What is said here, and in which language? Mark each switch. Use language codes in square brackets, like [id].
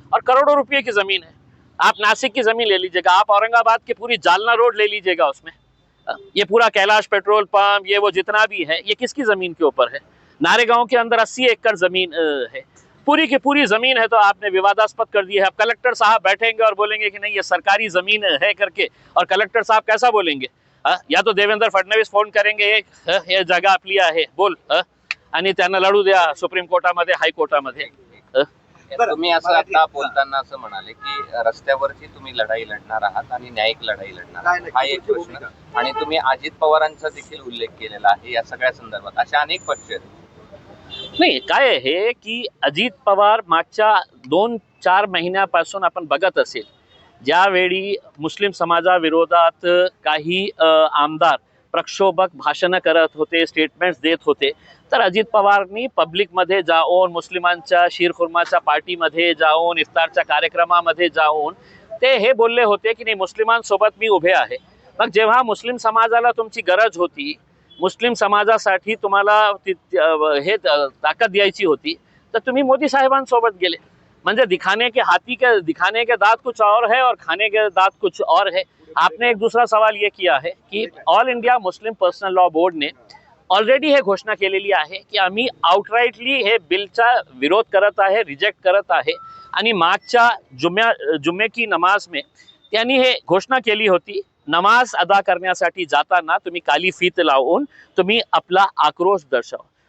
[hi] और करोड़ों रुपये की जमीन है. आप नासिक की जमीन ले लीजिएगा, आप औरंगाबाद की पूरी जालना रोड ले लीजिएगा, उसमें ये पूरा कैलाश पेट्रोल पंप ये वो जितना भी है ये किसकी जमीन के ऊपर है? नारेगांव के अंदर 80 एकड़ जमीन है, पूरी की पूरी जमीन है तो आपने विवादास्पद कर दी है. अब कलेक्टर साहब बैठेंगे और बोलेंगे कि नहीं ये सरकारी जमीन है करके, और कलेक्टर साहब कैसा बोलेंगे? या तो देवेंद्र फडणवीस फोन करेंगे [mr] हे जागा आपली आहे बोल आणि त्यांना लढू द्या सुप्रीम कोर्टामध्ये, हायकोर्टामध्ये. तुम्ही असं आता बोलताना असं म्हणाले की रस्त्यावरची तुम्ही लढाई लढणार आहात आणि न्यायिक लढाई लढणार आहात, हा एक प्रश्न. आणि तुम्ही अजित पवारांचा देखील उल्लेख केलेला आहे या सगळ्या संदर्भात. अशा अनेक पक्ष आहेत. नाही, काय आहे की अजित पवार मागच्या 2-4 महिन्यापासून आपण बघत असेल ज्यावेळी मुस्लिम समाजाविरोधात काही आमदार प्रक्षोभक भाषणं करत होते, स्टेटमेंट्स देत होते, तर अजित पवारनी पब्लिकमध्ये जाऊन, मुस्लिमांच्या शीरखुर्माच्या पार्टीमध्ये जाऊन, इफ्तारच्या कार्यक्रमामध्ये जाऊन ते हे बोलले होते की नाही, मुस्लिमांसोबत मी उभे आहे. मग जेव्हा मुस्लिम समाजाला तुमची गरज होती, मुस्लिम समाजासाठी तुम्हाला हे ताकद द्यायची होती, तर तुम्ही मोदी साहेबांसोबत गेले. [hi] म्हणजे दिखाने के दांत कुछ और है और खाने के दांत कुछ और है. आपने एक दूसरा सवाल ये किया है की [mr] all India Muslim personal law बोर्डने already हे घोषणा केलेली आहे की आम्ही आउटराईटली हे बिलचा विरोध करत आहे, रिजेक्ट करत आहे. आणि मागच्या [hi] जुम्मे की नमाज में [mr] त्यांनी हे घोषणा केली होती, नमाज अदा करण्यासाठी जाताना तुम्ही काली फीत लावून तुम्ही आपला आक्रोश दर्शवा.